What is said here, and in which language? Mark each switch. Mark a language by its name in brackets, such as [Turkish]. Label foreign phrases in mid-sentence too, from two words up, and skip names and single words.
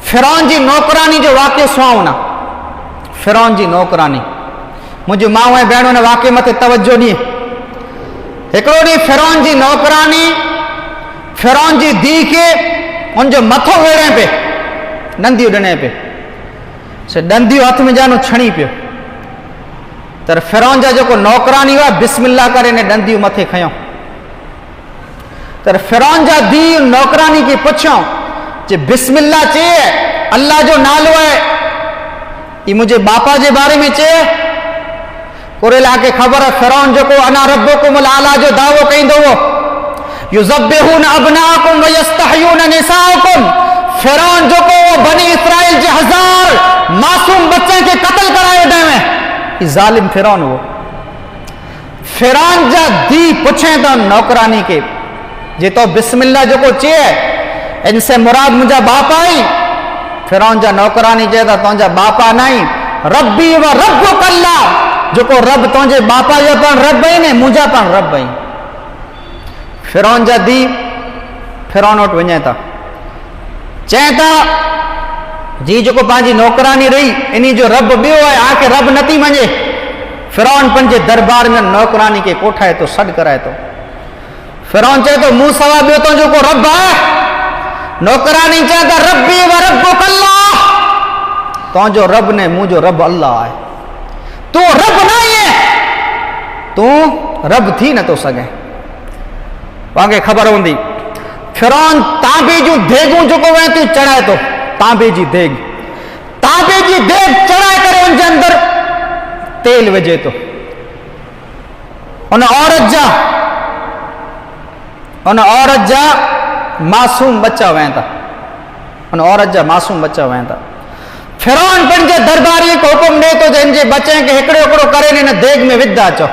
[Sindhi] फिरौन जी नौकरानी जो वाक़ियो सुहावना। फिरौन जी नौकरानी, मुंहिंजी माउ ऐं भेण हुन वाक़े मथे तवजो ॾिए। हिकिड़ो ॾींहुं फिरौन जी नौकरानी फिरौन जी धीउ खे उनजो मथो वेड़े पे, ॾंदियूं ॾिने पे, से ॾंदियूं हथ में जानो छणी पियो। तर फिरौन जा जेको नौकरानी हुआ बिस्मिल्लाह करे ने ॾंदियूं मथे खयों। तर फिरौन जा धीउ नौकरानी खे पुछियो जे बिस्मिल्लाह चए, अल्लाह जो नालो है, [Hindi] ये मुझे [Sindhi] बापा जे बारे में चए। कुरेला खे ख़बर है फिरौन जेको [Arabic] أنا ربكم الأعلى [Sindhi] जो दावो कईंदो हो, [Arabic] يذبحون أبناءكم ويستحيون نساءكم. [Sindhi] फिरौन जेको बनी इसराइल जे 1000 मासूम बच्चन खे कत्ल करायो ॾेवे, ई ज़ालिम फिरौन हो। फिरौन जा धी पुछे तो नौकरानी के जे तो बिस्मिल्लाह जेको चए इनसे मुराद मुंहिंजा बापा आई। फिरौन जा नौकरानी चए तो तुंहिंजा बापा नहीं, [Arabic] ربي وربك الله, [Sindhi] जेको रब तुंहिंजे बापा जो पण रब आई ने मुंहिंजा पण रब आई। फिरौन जा धी फिरौन वटि वञे था, चए था जी जेको पंहिंजी नौकरानी रही इन्ही जो रब ॿियो आहे, आख़िर रब नथी मञे। फिरौन पंहिंजे दरबार में नौकरानी खे कोठाए थो, सॾु कराए थो। फिरौन चए थो मूं सवा ॿियो तुंहिंजो को रब आहे? नौकरानी चए था [Arabic] ربي وربك الله, [Sindhi] तुंहिंजो रब ने मुंहिंजो रब अल्लाह आहे। तू रब न आहे, तू रब थी नथो सघे। तव्हांखे ख़बर हूंदी फिरौन तांबे जूं देगूं जेको वञे थो चढ़ाए थो, तांबे जी देग, तांबे जी देग चढ़ाए करे उनजे अंदर तेल विझे थो। उन औरत जा मासूम बच्चा वहनि था, उन औरत जा मासूम बच्चा वहनि था। फिरौन पंहिंजे दरबारी खे हुकुम ॾे थो जंहिंजे बच्चे खे हिकिड़ो हिकिड़ो करे हिन देग में विधा अचो।